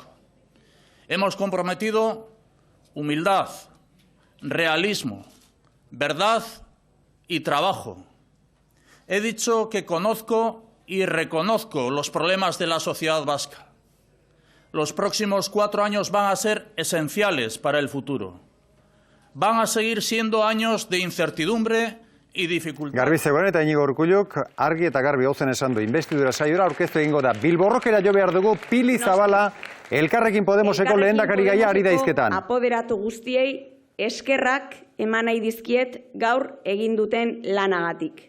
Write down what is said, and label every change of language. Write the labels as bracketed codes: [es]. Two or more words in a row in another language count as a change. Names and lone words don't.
[es] Hemos comprometido humildad, realismo, verdad y trabajo. He dicho que conozco y reconozco los problemas de la sociedad vasca. Los próximos 4 años van a ser esenciales para el futuro. Van a seguir siendo años de incertidumbre y dificultad. [eu] Garbi zegoen eta Inigo Urkulluk argi eta garbi hauzen esan du investidura saiora aurkeztu egingo da. Bilborrokera jo behar dugu Pili Zabala Elkarrekin Podemoseko lehendakari gaia ari da hizketan. Apoderatu guztiei eskerrak eman nahi dizkiet gaur egin duten lanagatik.